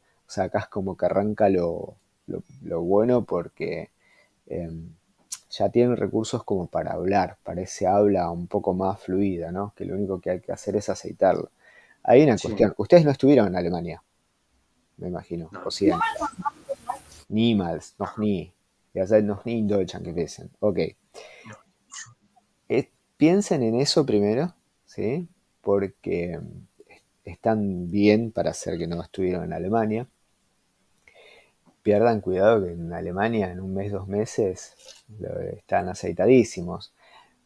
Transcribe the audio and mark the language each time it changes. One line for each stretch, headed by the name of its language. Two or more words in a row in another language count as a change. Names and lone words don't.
Spanish: O sea, acá es como que arranca lo bueno porque eh, ya tienen recursos como para hablar. Parece habla un poco más fluida, ¿no? Que lo único que hay que hacer es aceitarlo. Hay una Sí, cuestión. Ustedes no estuvieron en Alemania, me imagino. O no. sí,
German: niemals, noch nie. Ihr seid noch nie in Deutschland gewesen.
Spanish: Ok. No. Piensen en eso primero, ¿sí? Porque están bien para hacer que no estuvieron en Alemania. Pierdan cuidado que en Alemania en un mes, 2 meses están aceitadísimos.